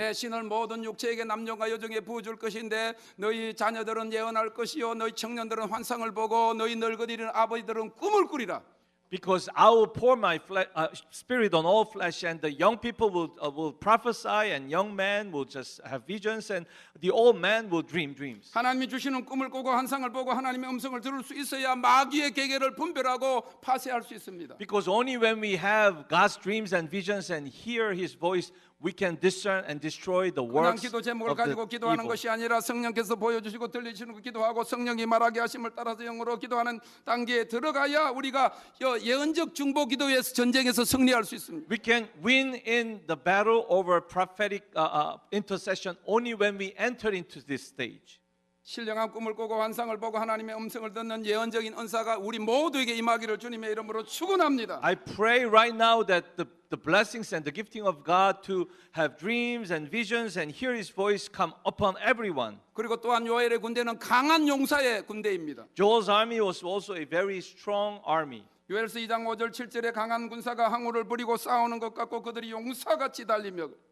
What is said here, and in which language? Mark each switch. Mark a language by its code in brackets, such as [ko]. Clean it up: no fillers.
[ko] 내 신을 모든 육체에게 남녀가 여종에 부어줄 것인데 너희 자녀들은 예언할 것이요 너희 청년들은 환상을 보고 너희 늙은이는 아버지들은 꿈을 꾸리라. [en] Because I will pour my spirit on all flesh, and the young people will prophesy, and young men will just have visions, and the old man will dream dreams. [ko] 하나님이 주시는 꿈을 꾸고 환상을 보고 하나님의 음성을 들을 수 있어야 마귀의 계계를 분별하고 파쇄할 수 있습니다. [en] Because only when we have God's dreams and visions and hear His voice, we can discern and destroy the [ko] 그냥 [en] works [ko] 기도 제목을 [en] of the [ko] 가지고 기도하는 [en] evil. [ko] 것이 아니라 성령께서 보여주시고 들리시는 거 기도하고 성령이 말하게 하심을 따라서 영으로 기도하는 단계에 들어가야 우리가 예언적 중보 기도에서 전쟁에서 승리할 수 있습니다. [en] We can win in the battle over prophetic intercession only when we enter into this stage. [ko] 신령한 꿈을 꾸고 환상을 보고 하나님의 음성을 듣는 예언적인 은사가 우리 모두에게 임하기를 주님의 이름으로 축원합니다. [en] I pray right now that the blessings and the gifting of God to have dreams and visions and hear His voice come upon everyone. [ko] 그리고 또한 요엘의 군대는 강한 용사의 군대입니다. [en] Joel's army was also a very strong army. [ko] 요엘서 2장 5절 7절에 강한 군사가 항우를 부리고 싸우는 것 같고 그들이 용사같이 달리며